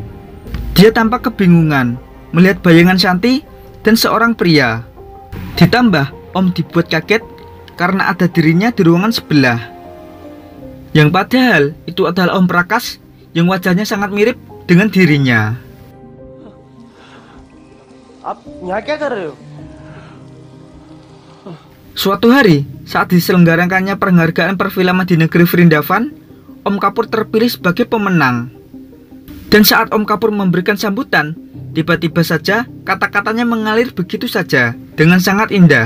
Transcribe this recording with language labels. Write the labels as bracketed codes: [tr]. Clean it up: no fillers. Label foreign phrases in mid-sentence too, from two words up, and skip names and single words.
[id] Dia tampak kebingungan melihat bayangan Shanti dan seorang pria. Ditambah Om dibuat kaget karena ada dirinya di ruangan sebelah. Yang padahal itu adalah Om Prakash yang wajahnya sangat mirip dengan dirinya. [hi] आप यहाँ क्या कर रहे हो? [id] Suatu hari, saat diselenggarakannya penghargaan perfilman di negeri Vrindavan, Om Kapoor terpilih sebagai pemenang. Dan saat Om Kapoor memberikan sambutan, tiba-tiba saja kata-katanya mengalir begitu saja dengan sangat indah.